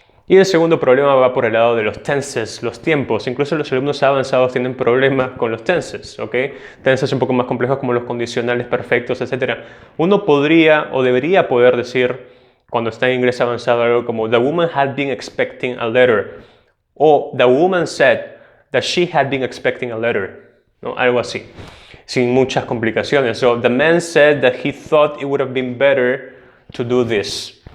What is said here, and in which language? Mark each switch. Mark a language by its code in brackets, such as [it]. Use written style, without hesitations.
[es] Y el segundo problema va por el lado de los tenses, los tiempos. Incluso los alumnos avanzados tienen problemas con los tenses, ¿ok? Tenses un poco más complejos como los condicionales perfectos, etc. Uno podría o debería poder decir, cuando está en inglés avanzado, algo como [en] the woman had been expecting a letter. [es] O [en] the woman said that she had been expecting a letter, [es] ¿no? Algo así, sin muchas complicaciones. [en] So the man said that he thought it would have been better to do this.